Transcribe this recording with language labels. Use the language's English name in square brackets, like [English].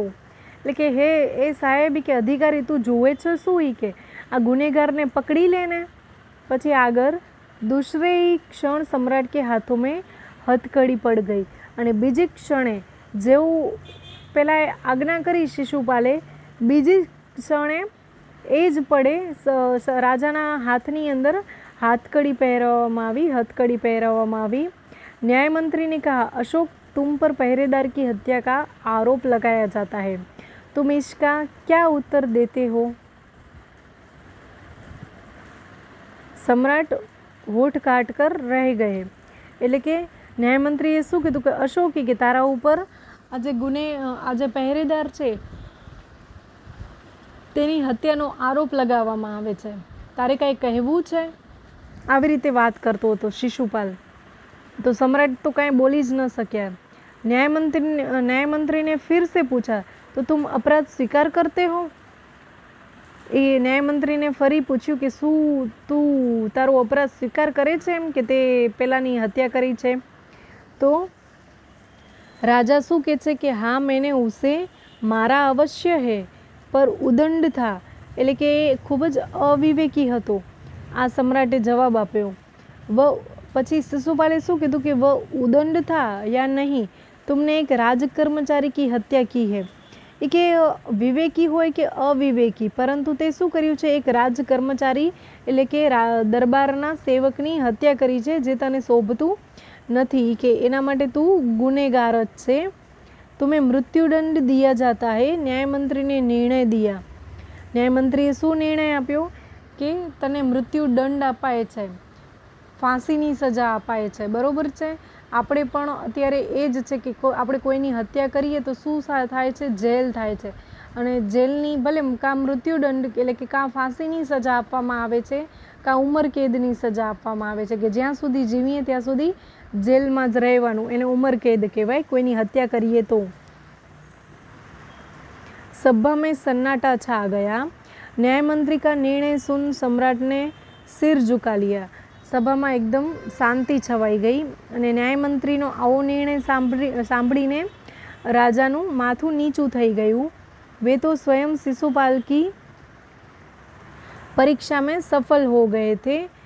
[Gujarati] એટલે કે હે એ સાહેબ કે અધિકારી તું જોવે છે શું કે આ ગુનેગારને પકડી લેને. પછી આગળ [Hindi] दूसरे ही क्षण सम्राट के हाथों में हथकड़ी पड़ गई. [Gujarati] અને બીજી ક્ષણે જેવું પેલા આજ્ઞા કરી શિશુપાલે, બીજી ક્ષણે એ જ પડે રાજાના હાથની અંદર हथकड़ी પહેરાવવામાં આવી. [Hindi] न्यायमंत्री ने कहा, अशोक तुम पर पहरेदार की हत्या का आरोप लगाया जाता है, तुम इसका क्या उत्तर देते हो? सम्राट होठ काट कर रह गए. [Gujarati] એટલે કે ન્યાયમંત્રીએ શું કીધું કે અશોકી કે તારા ઉપર આ જે પહેરેદાર છે તેની હત્યાનો આરોપ લગાવવામાં આવે છે, તારે કાંઈ કહેવું છે? આવી રીતે વાત કરતો હતો શિશુપાલ. તો સમ્રાટ તો કાંઈ બોલી જ ન શક્યા. [Hindi] न्यायमंत्री ने फिर से पूछा, तो तुम अपराध स्वीकार करते हो? [Gujarati] એ ન્યાયમંત્રીને ફરી પૂછ્યું કે શું તું તારો અપરાધ સ્વીકાર કરે છે એમ કે તે પેલાની હત્યા કરી છે? તો રાજા શું કહે છે કે [Hindi] હા મેને ઉસે મારા અવશ્ય હે પર ઉદંડ થા. [Gujarati] એટલે કે એ ખૂબ જ અવિવેકી હતો. આ સમ્રાટે જવાબ આપ્યો. પછી શિશુપાલે શું કીધું કે [Hindi] ઉદંડ થા યા નહીં, तुमने एक राज कर्मचारी की हत्या की है. [Gujarati] એ કે વિવેકી હોય કે અવિવેકી, પરંતુ તે શું કર્યું છે? એક રાજ કર્મચારી એટલે કે દરબારના સેવકની હત્યા કરી છે, જે તને શોભતું નથી, કે એના માટે તું ગુનેગાર જ છે. [Hindi] तुम्हें मृत्युदंड दिया जाता है. ન્યાયમંત્રી ને નિર્ણય દિયા. [Gujarati] ન્યાયમંત્રીએ શું નિર્ણય આપ્યો કે તને મૃત્યુદંડ અપાય છે, ફાંસીની સજા અપાય છે. બરોબર છે. આપણે પણ અત્યારે એ જ છે કે આપણે કોઈની હત્યા કરીએ તો શું થાય છે? જેલ થાય છે. અને જેલની ભલે કાં મૃત્યુદંડ એટલે કે કાં ફાંસીની સજા આપવામાં આવે છે, કાં ઉંમરકેદની સજા આપવામાં આવે છે, કે જ્યાં સુધી જીવીએ ત્યાં સુધી જેલમાં જ રહેવાનું, એને ઉંમરકેદ કહેવાય કોઈની હત્યા કરીએ તો. [Hindi] सभा में सन्नाटा छा गया. न्यायमंत्री का निर्णय सुन सम्राट ने सिर झुका लिया. [Gujarati] સભામાં એકદમ શાંતિ છવાઈ ગઈ અને ન્યાયમંત્રીનો આવો નિર્ણય સાંભળીને રાજાનું માથું નીચું થઈ ગયું. [Hindi] वे तो स्वयं शिशुपाल की परीक्षा में सफल हो गए थे.